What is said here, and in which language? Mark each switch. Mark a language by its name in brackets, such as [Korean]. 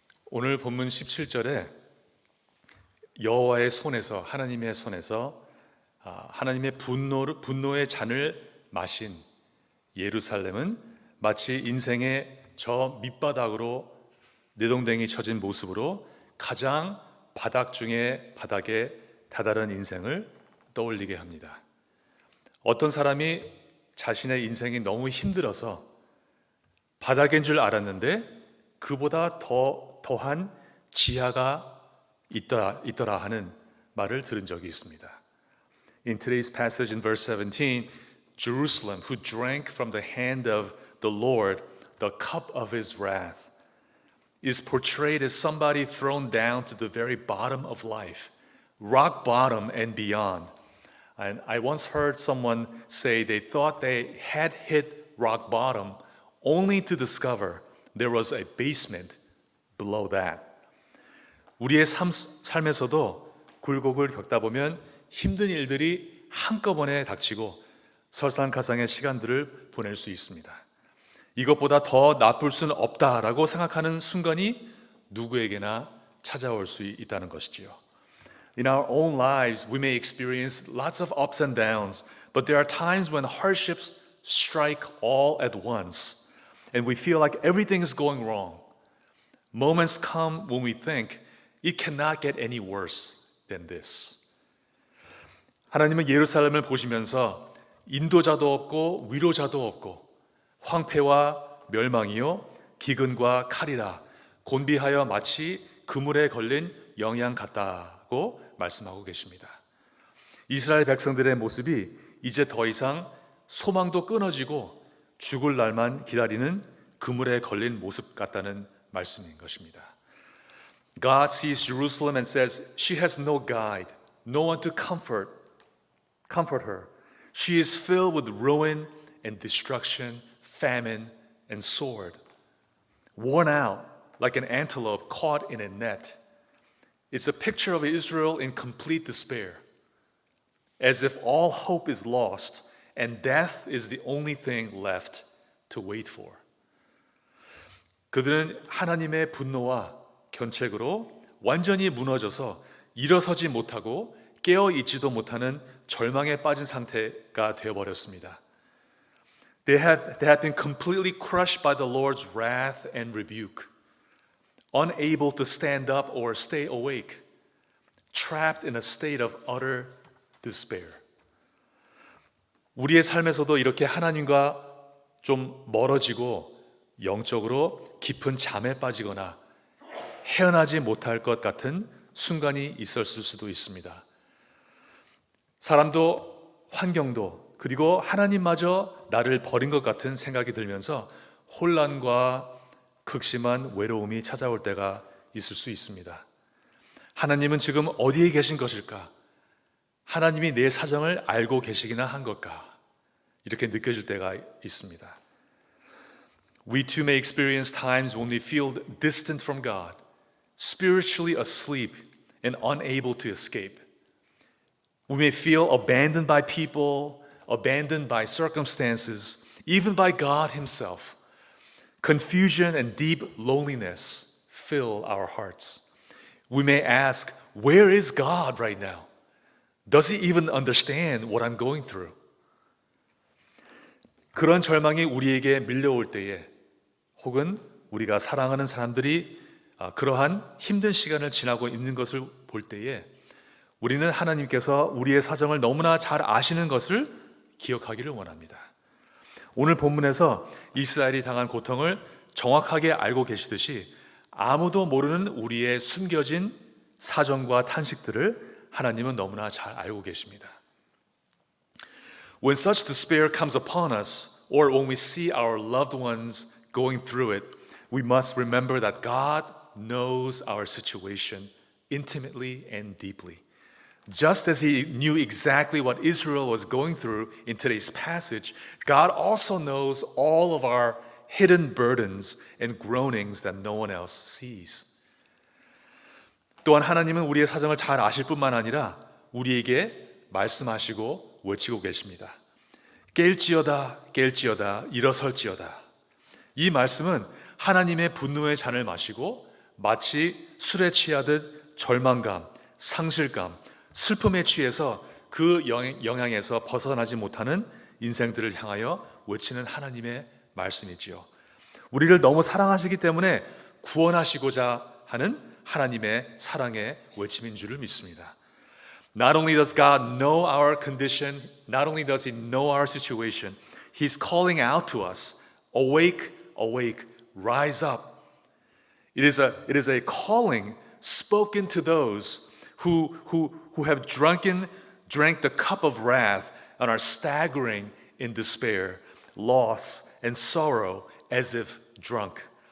[Korean] 오늘 본문 17절에 여호와의 손에서 하나님의 손에서 하나님의 분노의 잔을 마신 예루살렘은 마치 인생의 저 밑바닥으로 내동댕이 쳐진 모습으로 가장 바닥 중에 바닥에 다다른 인생을 떠올리게 합니다. 어떤 사람이 자신의 인생이 너무 힘들어서 바닥인 줄 알았는데 그보다 더한 지하가 있더라 하는 말을 들은 적이 있습니다. [English] In today's passage in verse 17, Jerusalem, who drank from the hand of the Lord the cup of his wrath, is portrayed as somebody thrown down to the very bottom of life, rock bottom and beyond. And I once heard someone say they thought they had hit rock bottom only to discover there was a basement below that. [Korean] 우리의 삶에서도 굴곡을 겪다 보면 힘든 일들이 한꺼번에 닥치고 설상가상의 시간들을 보낼 수 있습니다. 이것보다 더 나쁠 수는 없다라고 생각하는 순간이 누구에게나 찾아올 수 있다는 것이지요. [English] In our own lives, we may experience lots of ups and downs, but there are times when hardships strike all at once, and we feel like everything is going wrong. Moments come when we think it cannot get any worse than this. [Korean] 하나님은 예루살렘을 보시면서 인도자도 없고 위로자도 없고 황폐와 멸망이요 기근과 칼이라 곤비하여 마치 그물에 걸린 영양 같다고 말씀하고 계십니다. 이스라엘 백성들의 모습이 이제 더 이상 소망도 끊어지고 죽을 날만 기다리는 그물에 걸린 모습 같다는 말씀인 것입니다. [English] God sees Jerusalem and says, she has no guide, no one to comfort her. She is filled with ruin and destruction, famine and sword. Worn out like an antelope caught in a net. It's a picture of Israel in complete despair, as if all hope is lost and death is the only thing left to wait for. [Korean] 그들은 하나님의 분노와 견책으로 완전히 무너져서 일어서지 못하고 깨어 있지도 못하는 절망에 빠진 상태가 되어버렸습니다. [English] They have been completely crushed by the Lord's wrath and rebuke, unable to stand up or stay awake, trapped in a state of utter despair. [Korean] 우리의 삶에서도 이렇게 하나님과 좀 멀어지고 영적으로 깊은 잠에 빠지거나 헤어나지 못할 것 같은 순간이 있었을 수도 있습니다. 사람도 환경도 그리고 하나님마저 나를 버린 것 같은 생각이 들면서 혼란과 극심한 외로움이 찾아올 때가 있을 수 있습니다. 하나님은 지금 어디에 계신 것일까? 하나님이 내 사정을 알고 계시기나 한 걸까? 이렇게 느껴질 때가 있습니다. [English] We too may experience times when we feel distant from God, spiritually asleep and unable to escape. We may feel abandoned by people, abandoned by circumstances, even by God Himself. Confusion and deep loneliness fill our hearts. We may ask, where is God right now? Does He even understand what I'm going through? [Korean] 그런 절망이 우리에게 밀려올 때에 혹은 우리가 사랑하는 사람들이 그러한 힘든 시간을 지나고 있는 것을 볼 때에 우리는 하나님께서 우리의 사정을 너무나 잘 아시는 것을 기억하기를 원합니다. 오늘 본문에서 이스라엘이 당한 고통을 정확하게 알고 계시듯이 아무도 모르는 우리의 숨겨진 사정과 탄식들을 하나님은 너무나 잘 알고 계십니다. [English] When such despair comes upon us, or when we see our loved ones going through it, we must remember that God knows our situation intimately and deeply. Just as He knew exactly what Israel was going through in today's passage, God also knows all of our hidden burdens and groanings that no one else sees. [Korean] 또한 하나님은 우리의 사정을 잘 아실 뿐만 아니라 우리에게 말씀하시고 외치고 계십니다. 깰지어다 깰지어다 일어설지어다. 이 말씀은 하나님의 분노의 잔을 마시고 마치 술에 취하듯 절망감, 상실감, 슬픔에 취해서 그 영향에서 벗어나지 못하는 인생들을 향하여 외치는 하나님의 말씀이지요. 우리를 너무 사랑하시기 때문에 구원하시고자 하는 하나님의 사랑의 외침인 줄을 믿습니다. [English] Not only does God know our condition, not only does He know our situation, He's calling out to us, awake, awake, rise up. It is a calling spoken to those who have drank the cup of wrath and are staggering in despair, loss, and sorrow as if drunk.